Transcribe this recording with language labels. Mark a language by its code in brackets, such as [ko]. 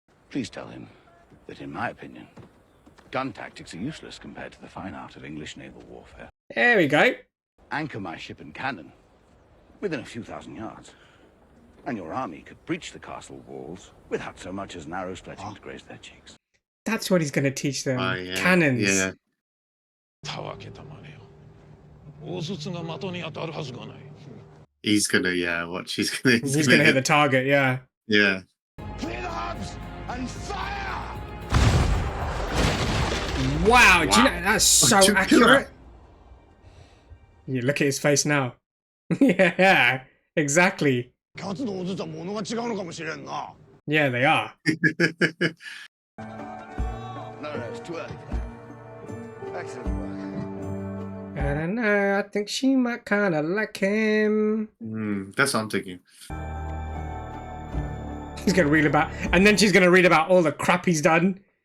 [en] Please tell him that, in my opinion, gun tactics are useless compared to the fine art of English naval warfare. There we go. Anchor my ship and cannon within a few thousand yards, and your army could breach the castle walls without so much as an arrow stretching to graze their cheeks. That's what he's going to teach them. Oh, yeah. Cannons. Yeah. [ja] たわけたまねよ。大筒が的に当たるはずがない。 [en] He's gonna, yeah, watch. He's gonna He's going to hit the target, yeah. Yeah. Clear the hubs and fire! Wow, do you know, that's so Too accurate. You look at his face now. Yeah, exactly. [ja] カツのおずつは物が違うのかもしれんな。 [en] Yeah, they are. No, it's too early for that. Excellent work. I don't know. I think she might kind of like him. That's what I'm thinking. He's going to read about... And then she's going to read about all the crap he's done.